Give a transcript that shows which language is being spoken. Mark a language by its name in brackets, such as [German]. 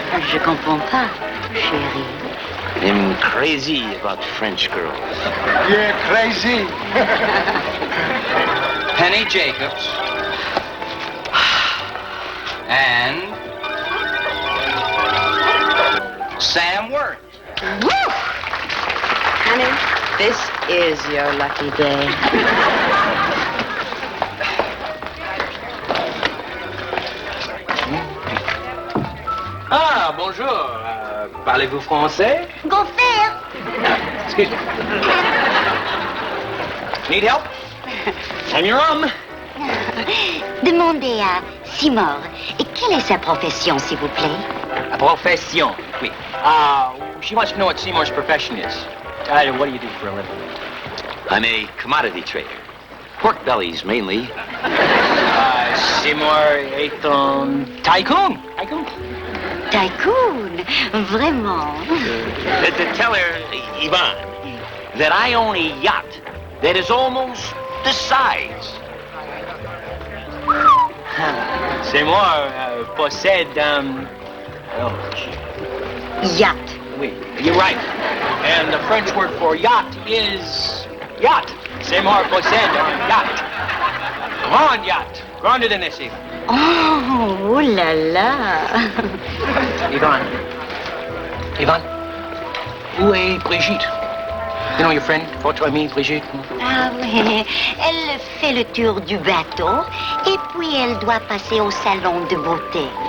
[French] Je comprends pas, chérie. [English] I'm crazy about French girls. You're crazy. Penny Jacobs and Sam Worth. Woo! Honey, this is your lucky day. [French] Ah, bonjour. Parlez-vous français? Go faire. [English] Excuse me. Need help? I'm your [French] Demandez à Seymour. Et quelle est sa profession, s'il vous plaît? A profession, oui. [English] She wants to know what Seymour's profession is. What do you do for a living? I'm a commodity trader. Pork bellies, mainly. [French] Seymour est un tycoon. Tycoon? Vraiment? [English] To tell her, Ivan, that I own a yacht that is almost the size. [French] Seymour possède yacht. [English] Oui, you're right. And the French word for yacht is yacht. [French] Seymour possède un yacht. [English] Grand yacht. Grander than this even. [French] Oh là là. Ivan, où est Brigitte? [English] You know your friend, [French] votre amie, [English] Brigitte? [French] Ah oui, elle fait le tour du bateau et puis elle doit passer au salon de beauté.